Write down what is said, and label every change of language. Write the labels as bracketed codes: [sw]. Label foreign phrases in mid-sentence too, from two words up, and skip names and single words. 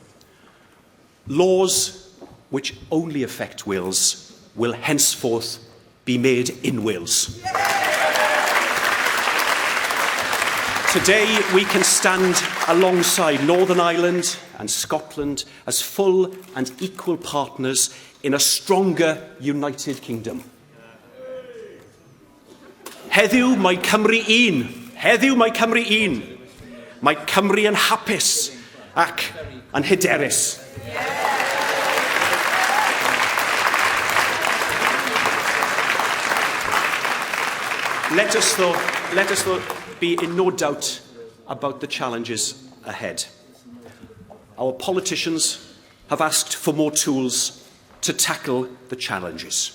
[en] Laws which only affect Wales will henceforth be made in Wales. Today we can stand alongside Northern Ireland and Scotland as full and equal partners in a stronger United Kingdom. [cy] Heddiw mae Cymru un. Heddiw mae Cymru un. Mae Cymru yn hapus ac yn hyderus. [en] Let us, though, be in no doubt about the challenges ahead. Our politicians have asked for more tools to tackle the challenges.